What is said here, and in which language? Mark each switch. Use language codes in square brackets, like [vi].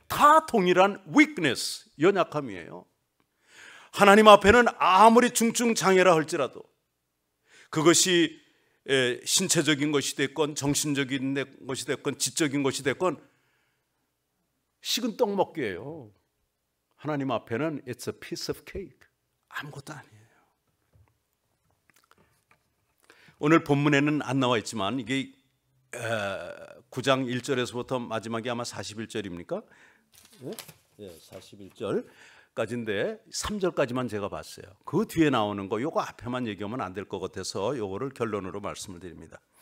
[ko] 다 동일한 weakness, 연약함이에요. 하나님 앞에는 아무리 중증 장애라 할지라도 그것이 신체적인 것이 됐건 정신적인 것이 됐건 지적인 것이 됐건 식은 떡 먹기예요. 하나님 앞에는 [en] it's a piece of cake, [ko] 아무것도 아니에요. 오늘 본문에는 안 나와 있지만 이게 9장 1절에서부터 마지막이 아마 41절입니까? 네, 41절까지인데 3절까지만 제가 봤어요. 그 뒤에 나오는 거 요거 앞에만 얘기하면 안 될 것 같아서 요거를 결론으로 말씀을 드립니다.